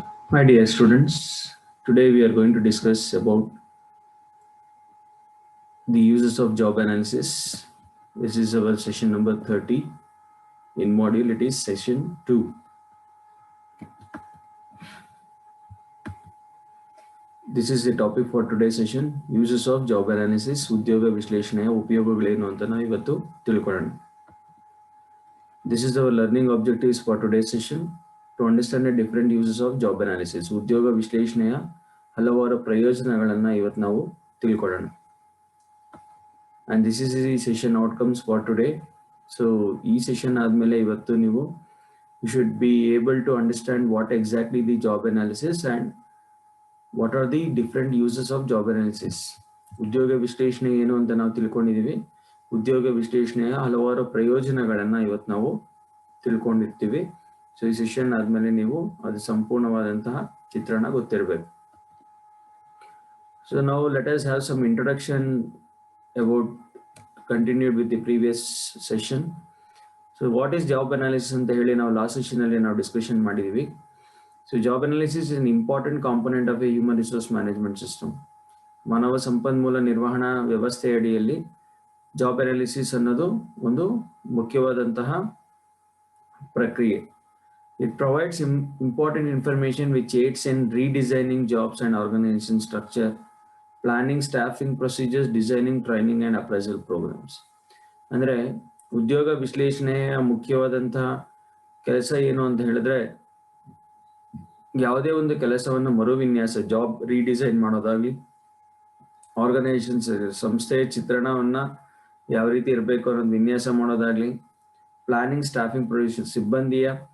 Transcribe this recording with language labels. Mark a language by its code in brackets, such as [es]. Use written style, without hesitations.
[en] My dear students, today we are going to discuss about the uses of job analysis. This is our session number 30. In module, it is session 2. This is the topic for today's session. Uses of job analysis, [kn] ಉದ್ಯೋಗ ವಿಶ್ಲೇಷಣೆಯ ಉಪಯೋಗಗಳೇನು ಅಂತ ನಾವು ಇವತ್ತು ತಿಳ್ಕೊಳ್ಳೋಣ. [en] This is our learning objectives for today's session. To understand the different uses of job analysis, [kn] ಉದ್ಯೋಗ ವಿಶ್ಲೇಷಣೆಯ ಹಲವಾರು ಪ್ರಯೋಜನಗಳನ್ನು ಇವತ್ತು ನಾವು ತಿಳ್ಕೊಳ್ಳೋಣ. [en] And this is the session outcomes for today. So [kn] ಈ ಸೆಷನ್ ಆದಮೇಲೆ ಇವತ್ತು ನೀವು [en] you should be able to understand what exactly the job analysis and what are the different uses of job analysis. [kn] ಉದ್ಯೋಗ ವಿಶ್ಲೇಷಣೆ ಏನು ಅಂತ ನಾವು ತಿಳ್ಕೊಂಡಿದ್ದೀವಿ. ಉದ್ಯೋಗ ವಿಶ್ಲೇಷಣೆಯ ಹಲವಾರು ಪ್ರಯೋಜನಗಳನ್ನು ಇವತ್ತು ನಾವು ತಿಳ್ಕೊಂಡಿರ್ತೀವಿ. ಸೊ ಈ ಸೆಷನ್ ಆದಮೇಲೆ ನೀವು ಅದು ಸಂಪೂರ್ಣವಾದಂತಹ ಚಿತ್ರಣ ಗೊತ್ತಿರಬೇಕು. [en] So now let us have some introduction about continued with the previous session. So what is job analysis [kn] ಅಂತ ಹೇಳಿ ನಾವು ಲಾಸ್ಟ್ ಸೆಷನ್ ಅಲ್ಲಿ ನಾವು ಡಿಸ್ಕಷನ್ ಮಾಡಿದೀವಿ. [en] So job analysis is an important component of a human resource management system. [kn] ಮಾನವ ಸಂಪನ್ಮೂಲ ನಿರ್ವಹಣಾ ವ್ಯವಸ್ಥೆ ಅಡಿಯಲ್ಲಿ ಜಾಬ್ ಅನಾಲಿಸಿಸ್ ಅನ್ನೋದು ಒಂದು ಮುಖ್ಯವಾದಂತಹ ಪ್ರಕ್ರಿಯೆ. [en] It provides important information which aids in redesigning jobs and organization structure, planning staffing procedures, designing training and appraisal programs. [kn] ಅಂದ್ರೆ ಉದ್ಯೋಗ ವಿಶ್ಲೇಷಣೆಯ ಮುಖ್ಯವಾದಂತಹ ಕೆಲಸ ಏನು ಅಂತ ಹೇಳಿದ್ರೆ ಯಾವುದೇ ಒಂದು ಕೆಲಸವನ್ನು ಮರುವಿನ್ಯಾಸ ಜಾಬ್ ರೀಡಿಸೈನ್ ಮಾಡೋದಾಗ್ಲಿ, ಆರ್ಗನೈಸೇಷನ್ಸ್ ಸಂಸ್ಥೆಯ ಚಿತ್ರಣವನ್ನ ಯಾವ ರೀತಿ ಇರಬೇಕು ಅನ್ನೋದು ವಿನ್ಯಾಸ ಮಾಡೋದಾಗ್ಲಿ, ಪ್ಲಾನಿಂಗ್ ಸ್ಟಾಫಿಂಗ್ ಪ್ರೊಸೀಜರ್ ಸಿಬ್ಬಂದಿಯ